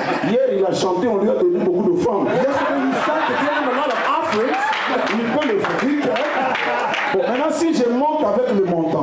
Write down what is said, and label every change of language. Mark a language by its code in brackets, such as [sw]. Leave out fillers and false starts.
[fr] Hier, il a chanté, on lui a donné beaucoup d'offrandes. [en] Yesterday he sang to give him a lot of offerings. [fr] Il peut le faire. Il peut. Bon, maintenant, si je monte avec le montant,